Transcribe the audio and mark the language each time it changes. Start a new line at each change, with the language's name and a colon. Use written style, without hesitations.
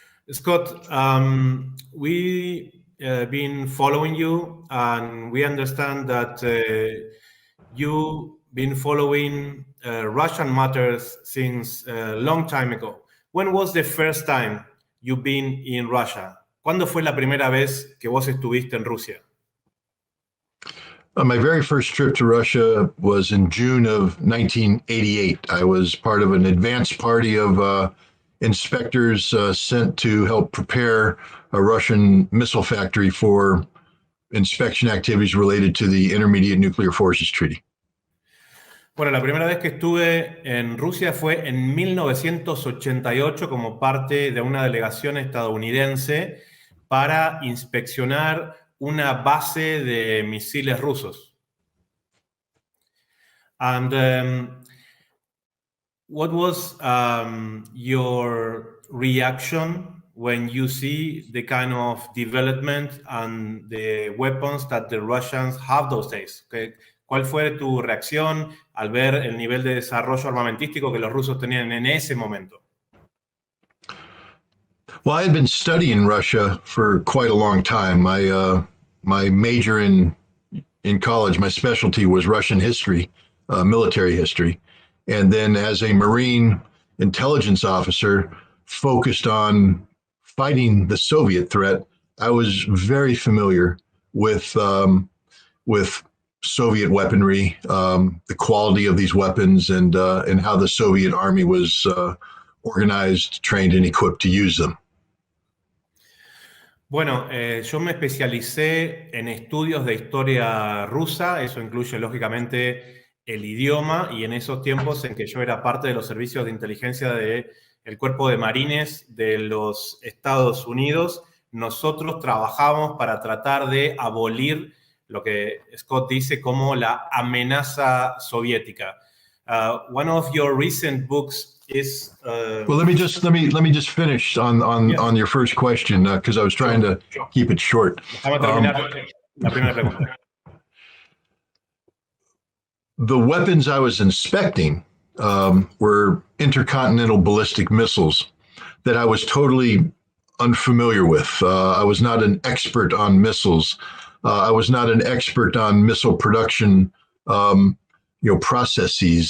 English: Scott, we been following you, and we understand that you've been following Russian matters since a long time ago. When was the first time you've been in Russia?
Spanish: ¿Cuándo fue la primera vez que vos estuviste en Rusia?
English: My very first trip to Russia was in June of 1988. I was part of an advance party of inspectors sent to help prepare a Russian missile factory for inspection activities related to the Intermediate Nuclear Forces Treaty.
Spanish: Bueno, la primera vez que estuve en Rusia fue en 1988 como parte de una delegación estadounidense para inspeccionar una base de misiles rusos.
English: And what was your reaction when you see the kind of development and the weapons that the Russians have those days? Okay.
Spanish: ¿Cuál fue tu reacción al ver el nivel de desarrollo armamentístico que los rusos tenían en ese momento?
English: Well, I had been studying Russia for quite a long time. My major in college, my specialty was Russian history, military history. And then as a Marine intelligence officer focused on fighting the Soviet threat, I was very familiar with Soviet weaponry, the quality of these weapons, and how the Soviet army was organized, trained, and equipped to use them.
Spanish: Bueno, yo me especialicé en estudios de historia rusa, eso incluye lógicamente el idioma, y en esos tiempos en que yo era parte de los servicios de inteligencia del Cuerpo de Marines de los Estados Unidos, nosotros trabajamos para tratar de abolir lo que Scott dice como la amenaza soviética.
English: One of your recent books is well, let me just finish on your first question because I was trying to keep it short.
Spanish: Déjame terminar la primera pregunta.
English: The weapons I was inspecting were intercontinental ballistic missiles that I was totally unfamiliar with. I was not an expert on missiles. I was not an expert on missile production processes.